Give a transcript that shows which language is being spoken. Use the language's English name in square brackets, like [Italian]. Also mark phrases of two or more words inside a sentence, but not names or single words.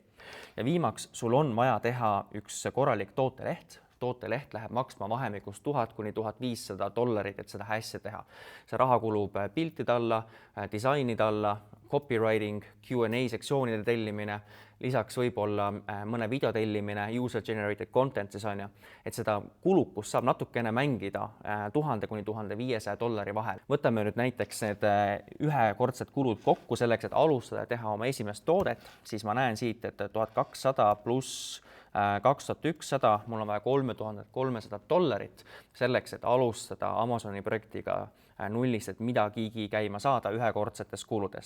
[Estonian] Ja viimaks, sul on vaja teha üks korralik tooteleht. Tooteleht läheb maksma vahemikus $1000 kuni $1500, et seda hästi teha. See raha kulub piltide alla, disainide alla, copywriting, Q&A sektsioonide tellimine, lisaks võib-olla mõne video tellimine, [English] user generated content [Estonian] siis on ju, et seda kulukust saab natukene mängida $1000 kuni $1500 vahel. Võtame nüüd näiteks need ühekordsed kulud kokku selleks, et alustada ja teha oma esimest toodet, siis ma näen siit, et $1200 pluss 2100, mul on vaja $3300 selleks, et alustada Amazoni projektiga nullist, et midagigi käima saada ühekordsetest kuludest.